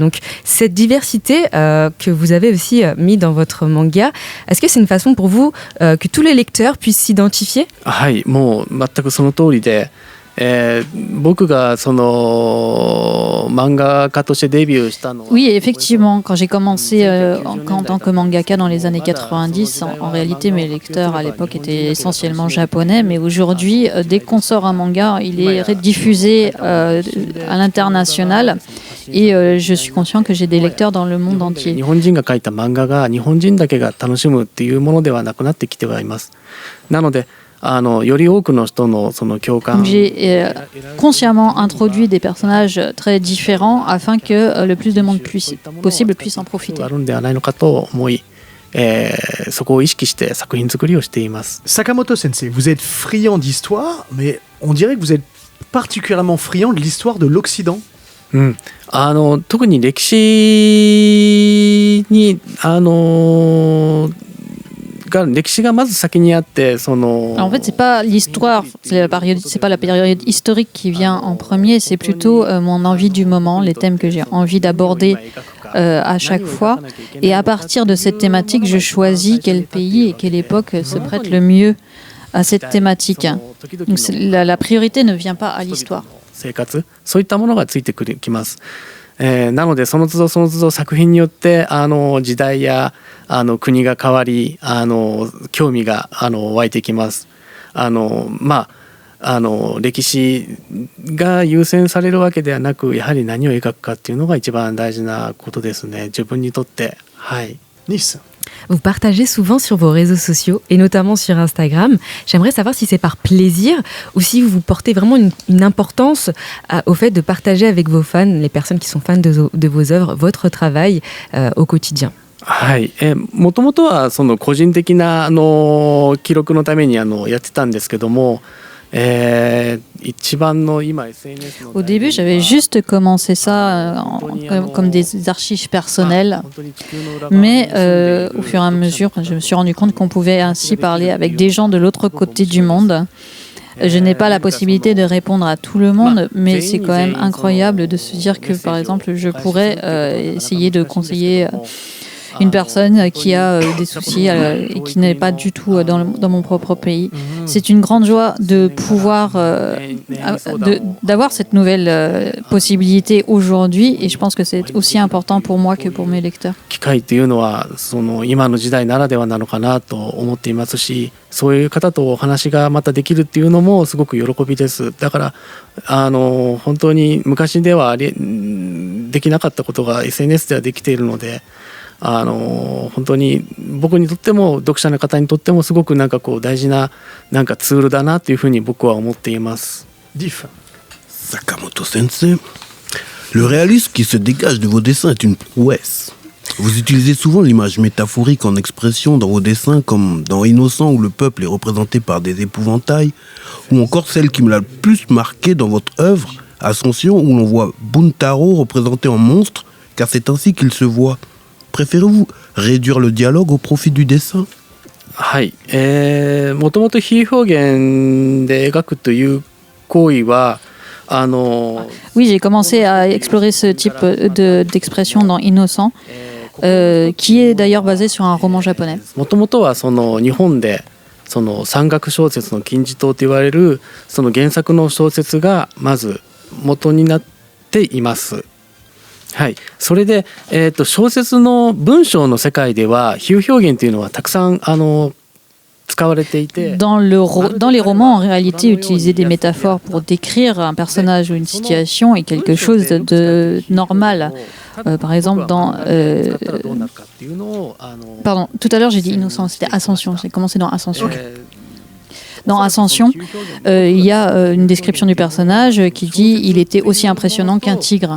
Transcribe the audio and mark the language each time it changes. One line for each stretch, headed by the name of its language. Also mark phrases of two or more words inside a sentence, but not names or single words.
French: Donc cette diversité que vous avez aussi mis dans votre manga, est-ce que c'est une façon pour vous que tous les lecteurs puissent s'identifier?
Japanese: はい、もう全くその通りで。僕がその漫画家としてデビューしたのは
French: Oui, effectivement, quand j'ai commencé en tant que mangaka dans les années 90, en réalité mes lecteurs à l'époque étaient essentiellement japonais, mais aujourd'hui, dès qu'on sort un manga, il est diffusé à l'international et je suis conscient que j'ai des lecteurs dans le monde entier.
Japanese: 日本人が描いた漫画が日本人だけが楽しむっていうものではなくなってきてはいます。なのでより多くの人のその共感
French: J'ai consciemment introduit des personnages très différents afin que le plus de monde possible puisse en profiter.
Japanese: あるんではないのかと思い、そこを意識して作品作りをしています。
French: Sakamoto Sensei, vous êtes friand d'histoire, mais on dirait que vous êtes particulièrement friand de l'histoire de l'Occident.
Japanese: 特に歴史に
French: En fait, c'est pas l'histoire, c'est pas la période historique qui vient en premier, c'est plutôt mon envie du moment, les thèmes que j'ai envie d'aborder à chaque fois. Et à partir de cette thématique, je choisis quel pays et quelle époque se prête le mieux à cette thématique. Donc la priorité ne vient pas à l'histoire.
Japanese: そういったものがついてきます。なのでその都度その都度作品によって時代や国が変わり興味が湧いてきます。歴史が優先されるわけではなく、やはり何を描くかっていうのが一番大事なことですね。自分にとって。はい。
French: Nice. Vous partagez souvent sur vos réseaux sociaux et notamment sur Instagram. J'aimerais savoir si c'est par plaisir ou si vous portez vraiment une importance au fait de partager avec vos fans, les personnes qui sont fans de vos œuvres, votre travail au quotidien.
Japanese: はい、もともとはその個人的な記録のためにやってたんですけども。
French: Au début, j'avais juste commencé ça comme des archives personnelles, mais au fur et à mesure, je me suis rendu compte qu'on pouvait ainsi parler avec des gens de l'autre côté du monde. Je n'ai pas la possibilité de répondre à tout le monde, mais c'est quand même incroyable de se dire que, par exemple, je pourrais essayer de conseiller une personne qui a des soucis et qui n'est pas du tout dans mon propre pays. C'est une grande joie de pouvoir d'avoir cette nouvelle possibilité aujourd'hui, et je pense que c'est aussi important pour moi que pour mes lecteurs.
Japanese: 機会っていうのは今の時代ならではなのかなと思っていますし、そういう方とお話がまたできるっていうのもすごく喜びです。だから本当に昔ではできなかったことが SNS ではできているので。本当に僕にとっても読者の方にとってもすごく大事なツールだなというふうに僕は思っています。
French: Sakamoto Sensei, le réalisme qui se dégage de vos dessins est une prouesse. Vous utilisez souvent l'image métaphorique en expression dans vos dessins, comme dans Innocent où le peuple est représenté par des épouvantails, ou encore celle qui me l'a le plus marqué dans votre œuvre, Ascension, où l'on voit Buntaro représenté en monstre, car c'est ainsi qu'il se voit. Préférez-vous réduire le dialogue au profit du dessin?
Japanese: はい、もともと比喩表現で描くという行為は
French: Oui, j'ai commencé à explorer ce type d'expression dans Innocent, qui est d'ailleurs basé sur un roman japonais.
Japanese: もともとは日本で山岳小説の金字塔と言われる原作の小説がまず元になっています。はい、それで、小説の文章の世界では比喩表現というのはたくさん使われていて。
French: Dans les romans, en réalité, utiliser des métaphores pour décrire un personnage ou une situation est quelque chose de normal. Par exemple, Pardon, tout à l'heure j'ai dit Innocent, c'était Ascension. J'ai commencé dans Ascension. Dans Ascension, il y a une description du personnage qui dit il était aussi impressionnant qu'un tigre.